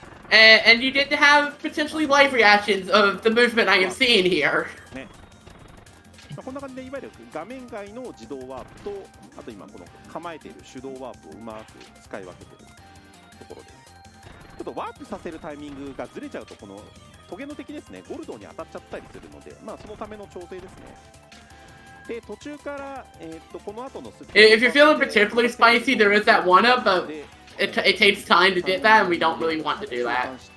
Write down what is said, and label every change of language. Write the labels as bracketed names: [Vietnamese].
[English] And you did have potentially live reactions of the movement I am seeing here. [Japanese] こんな感じでいわゆる画面外の自動ワープとあと今この構えている手動ワープをうまく使い分けているところです。ちょっとワープさせるタイミングがずれちゃうとこのトゲの敵ですね、ゴルドに当たっちゃったりするので、そのための調整ですね。で途中からこの後の [English] If you're feeling particularly spicy, there is that one up, but it takes time to get that, and we don't really want to do that.